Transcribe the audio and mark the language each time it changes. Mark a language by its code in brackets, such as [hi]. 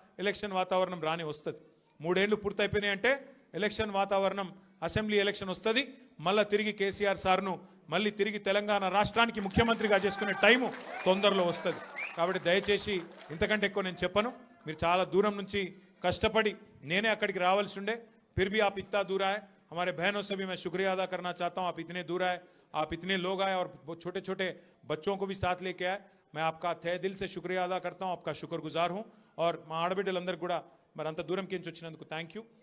[te] Election వాతావరణం రాని వస్తుంది. 3 ఏళ్ళు పూర్తయిపోయినాయి అంటే ఎలక్షన్ వాతావరణం, అసెంబ్లీ ఎలక్షన్ వస్తుంది. మళ్ళీ తిరిగి కేసీఆర్ సార్ను మళ్ళీ తిరిగి తెలంగాణ రాష్ట్రానికి ముఖ్యమంత్రిగా చేసుకునే టైము తొందరలో వస్తుంది. కాబట్టి దయచేసి ఇంతకంటే ఎక్కువ నేను చెప్పను. మీరు చాలా దూరం నుంచి కష్టపడి నేనే అక్కడికి రావాల్సి ఉండే, [hi] फिर भी आप इतना दूर आए. हमारे बहनों से भी मैं शुक्रिया अदा करना चाहता हूँ. आप इतने दूर आए, आप इतने लोग आए और छोटे छोटे बच्चों को भी साथ लेके आए. मैं आपका तहे दिल से शुक्रिया अदा करता हूँ, आपका शुक्रगुजार हूँ. [te] और మా ఆడబిడ్డలందరూ కూడా మరి అంత దూరం కించి వచ్చినందుకు థ్యాంక్ యూ.